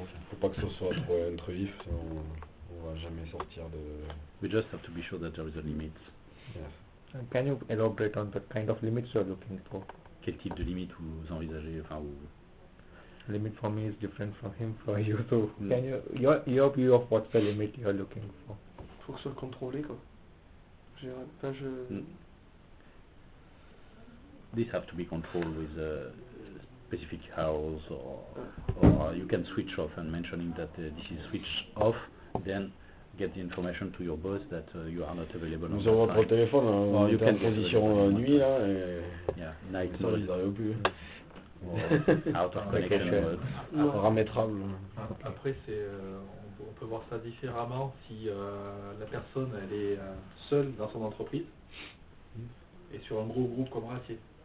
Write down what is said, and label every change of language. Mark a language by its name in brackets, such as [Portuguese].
[French] Faut pas que ce soit trop intrusif, sinon on va jamais sortir de... [English] We just have to be sure that there is a limit. Yes. Can you elaborate on the kind of limits you are looking for? [French] Quel type de limite vous envisagez, enfin vous... [English] Limit for me is different from him, for you. So can you your view of what's the limit you are looking for? [French] Faut que ce soit contrôlé, quoi. Enfin, [English] These have to be controlled with a specific hours, or you can switch off, and mentioning that this is switched off, then get the information to your boss that you are not available. [French] Nous avons votre téléphone, on est en position nuit là, et [English] yeah, night [French] ça [English] mode. [French] ils n'arrivent plus. [English] Out of connection mode. [French] Paramétrable. Après, on peut voir ça différemment si la personne elle est seule dans son entreprise et sur un gros groupe comme Ratier.